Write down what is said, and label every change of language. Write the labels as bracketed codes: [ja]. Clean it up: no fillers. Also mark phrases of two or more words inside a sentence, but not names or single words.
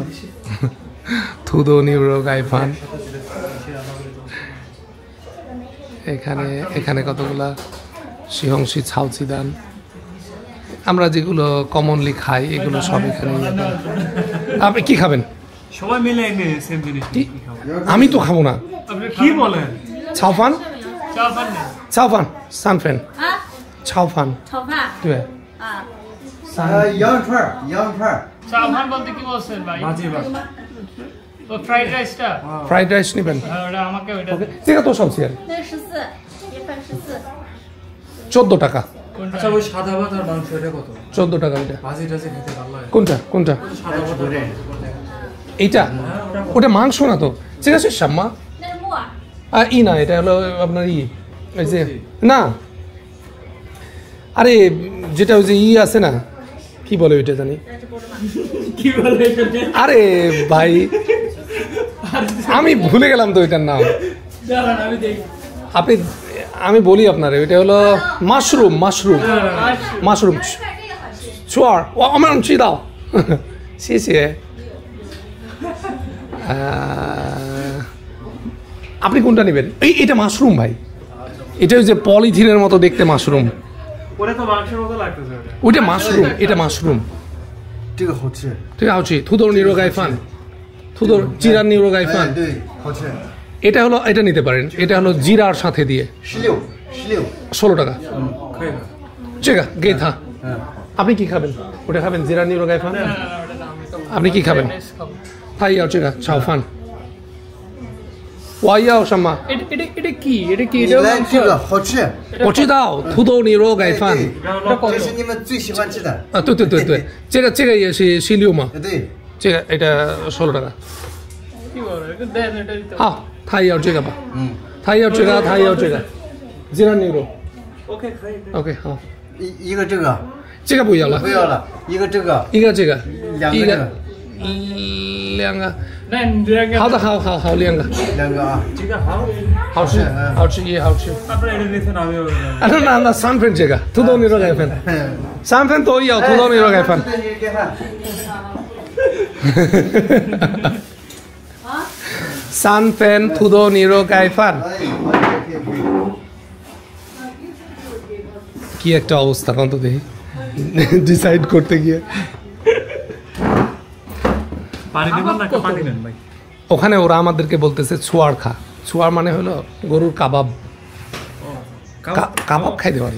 [zh] 土豆，牛肉，盖饭, [bn] এখানে কতগুলা [zh] 西红柿，炒鸡蛋, [bn] আমরা যেগুলো কমনলি খাই এগুলো সব এখানে। আপনি কি খাবেন? সবাই মিলে সেম জিনিস। আমি তো খাবো না। আপনি কি বলেন? [zh] 炒饭，炒饭，三份，炒饭, 炒对羊串儿，羊串儿。 [bn] চাওফান বলতে কি বলছেন ভাই? বাজি বাজি। ও [en] fried riceটা? fried rice [bn] নেবেন? হ্যাঁ, ওটা আমাকে ওইটা ওকে, ঠিক আছে। তো সব শেয়ার [zh] 那个14，一份14。 [bn] 14 টাকা। আচ্ছা, ওই সাদা ভাত আর মাংস এটা কত? 14 টাকা। এটা বাজি টাজি খেতে ভালো লাগে। কোনটা কোনটা? সাদা ভাত আর এইটা? ওটা মাংস না তো। ঠিক আছে শাম্মা। [zh] 那是木耳。 [bn] ই না, এটা হলো আপনার ই, ওই যে না, আরে যেটা ওই যে ই আছে না, কি বলে ওইটা জানি, কি বলে এটা? আরে ভাই আমি ভুলে গেলাম তো ওইটার নাম। দাঁড়ান আমি দেখি। আমি বলি আপনারে, ওইটা হলো মাশরুম। [zh] মাশরুম 串儿，我们知道，谢谢。 [bn] আপনি কোনটা নেবেন? এটা মাশরুম ভাই, এটা ওই যে পলিথিনের মতো দেখতে মাশরুম। ওটা তো মাংসের মতো লাগতেছে ওটা। ওইটা মাশরুম, এটা মাশরুম। [zh] 这个好吃。 [bn] ঠিক আছে, [zh] 土豆牛肉盖饭，土豆 [bn] জিরা [zh] 牛肉盖饭. 对，好吃。 [bn] এটা হলো, এটা নিতে পারেন, এটা হলো জিরার সাথে দিয়ে 16 টাকা। খাই না। ঠিক আছে, গে থা। আপনি কি খাবেন? ওটা খাবেন জিরা [zh] 牛肉盖饭? [bn] আপনি কি খাবেন? তাই আর ঠিক আছে, চাওফান। [zh] 我要啥嘛. [bn] এটা কি? এটা কি? [zh] 你 [bn] এটা [zh] 来这个好吃。我知道土豆牛肉盖饭。这是你们最喜欢吃的。对，这个也是16嘛。对。 [bn] এটা 16 টাকা। কি বলে? এটা দেন, এটা দিতে হবে। [zh] 好，他也要这个吧？他也要这个，他也要这个。জিরা নিউরো。 [bn] ওকে খাই। [zh] OK， 好。一个这个。这个不要了。不要了，一个这个。一个这个。两个这个。两个。 [bn] দেন, দুইটা [zh] 好的，好，两个。两个啊。这个好。好吃，好吃也好吃。 [bn] আপনারা এটা নিছেন আমিও [zh] 那三份这个土豆牛肉盖饭，3份都要土豆牛肉盖饭。3份土豆牛肉盖饭。 [bn] কি একটা অবস্থা কত দেখি ডিসাইড করতে গিয়ে। পানি নেবেন না পানি নেন ভাই? ওখানে ওরা আমাদেরকে বলতেছে ছোয়ার খা। ছোয়ার মানে হলো গরুর কাবাব। কাবাব খাইতে পারি।